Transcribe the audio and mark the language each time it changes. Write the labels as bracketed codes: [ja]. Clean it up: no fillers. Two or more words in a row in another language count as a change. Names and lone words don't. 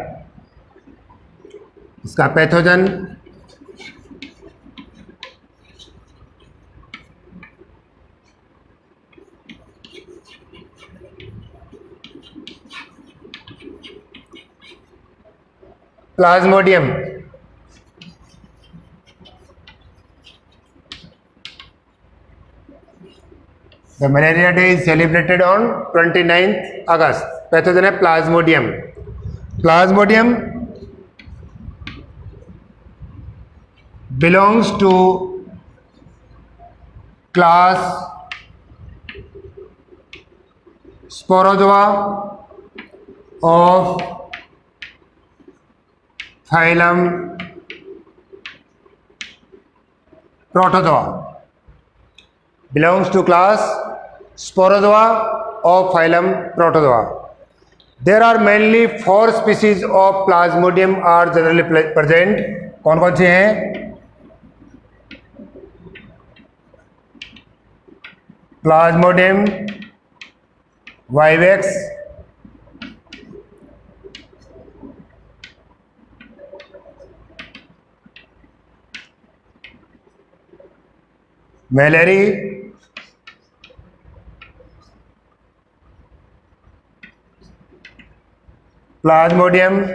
[hi] इसका पैथोजन प्लाज्मोडियम। [en] The Malaria Day is celebrated on 29th August. [hi] पैथोजन है प्लाज्मोडियम। [en] प्लाज्मोडियम belongs to class Sporozoa of phylum Protozoa belongs to class Sporozoa of phylum Protozoa. There are mainly 4 species of Plasmodium are generally present. [hi] कौन कौन से हैं? [en] Plasmodium vivax, Mallory, Plasmodium